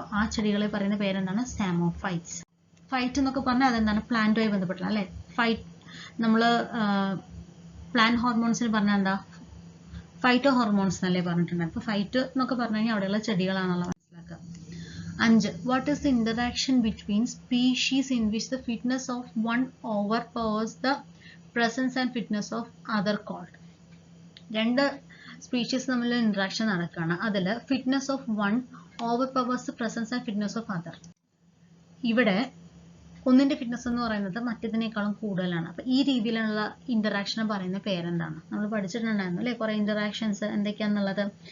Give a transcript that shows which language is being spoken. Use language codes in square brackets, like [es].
[ml] അപ്പോൾ ആ ചെടികളെ പറയുന്ന പേരെന്താണ്? സാമോഫൈറ്റ്സ്. ഫൈറ്റ് എന്നൊക്കെ പറഞ്ഞാൽ അതെന്താണ്? പ്ലാന്റുമായി ബന്ധപ്പെട്ടുള്ള അല്ലേ. ഫൈറ്റ് നമ്മൾ പ്ലാന്റ് ഹോർമോൺസിന് പറഞ്ഞാൽ എന്താ? ഫൈറ്റോ ഹോർമോൺസ് എന്നല്ലേ പറഞ്ഞിട്ടുണ്ട്. അപ്പോൾ ഫൈറ്റ് എന്നൊക്കെ പറഞ്ഞു കഴിഞ്ഞാൽ അവിടെയുള്ള ചെടികളാണല്ലോ മനസ്സിലാക്കുക. 5. [en] What is the interaction between species in which the fitness of one overpowers the presence and fitness of other called? [ml] രണ്ട് സ്പീഷീസ് തമ്മിൽ ഇന്ററാക്ഷൻ നടക്കുകയാണ്. അതിൽ [en] Fitness of one overpowers the presence and fitness of other. [ml] ഇവിടെ ഒന്നിന്റെ fitness എന്ന് പറയുന്നത് മറ്റേതിനേക്കാളും കൂടുതലാണ്. അപ്പൊ ഈ രീതിയിലുള്ള ഇന്ററാക്ഷനെ പറയുന്ന പേരെന്താണ്? നമ്മൾ പഠിച്ചിട്ടുണ്ടായിരുന്നു അല്ലെ കുറെ ഇന്ററാക്ഷൻസ് എന്തൊക്കെയാന്നുള്ളത്.